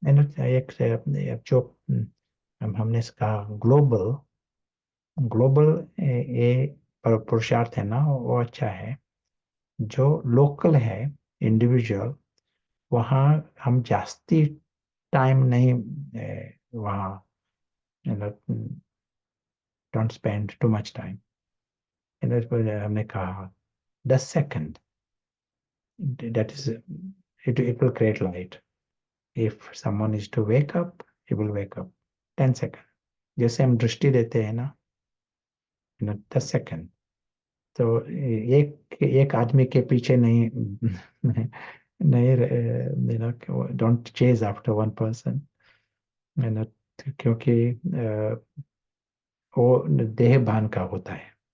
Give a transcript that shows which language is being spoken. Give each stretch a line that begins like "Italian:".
Hindi: है ना, एक जो हमने कहा ग्लोबल, ग्लोबल ये पुरुषार्थ है ना, वो अच्छा है। जो लोकल है, इंडिविजुअल, वहाँ हम जास्ती टाइम नहीं, वहाँ
English: Don't spend too much time.
Hindi: हमने कहा
English: 10 second, that is it will create light. If someone is to wake up, he will wake up 10 second.
Hindi: जैसे हम दृष्टि देते हैं ना, 10 सेकंड। तो एक आदमी के पीछे नहीं नहीं,
English: don't chase after one person,
Hindi: है ना। क्योंकि वो देह भान का होता है।